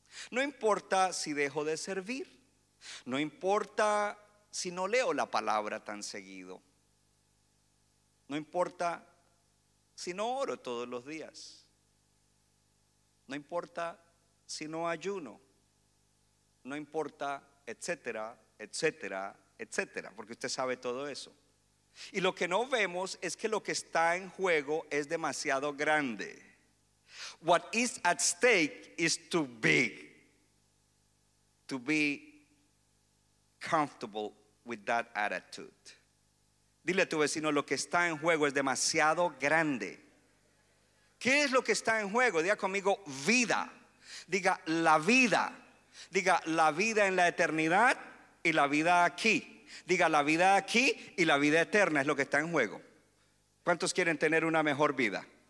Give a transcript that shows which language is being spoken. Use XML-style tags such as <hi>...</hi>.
<es>no importa si dejo de servir, no importa si no leo la palabra tan seguido, no importa si no oro todos los días, no importa si no ayuno, no importa, etcétera, etcétera, etcétera, porque usted sabe todo eso. Y lo que no vemos es que lo que está en juego es demasiado grande.</es> <en>What is at stake is too big to be comfortable with that attitude.</en> <es>Dile a tu vecino: lo que está en juego es demasiado grande. ¿Qué es lo que está en juego? Diga conmigo: vida. Diga la vida. Diga la vida en la eternidad y la vida aquí. Diga la vida aquí y la vida eterna es lo que está en juego. ¿Cuántos quieren tener una mejor vida?</es>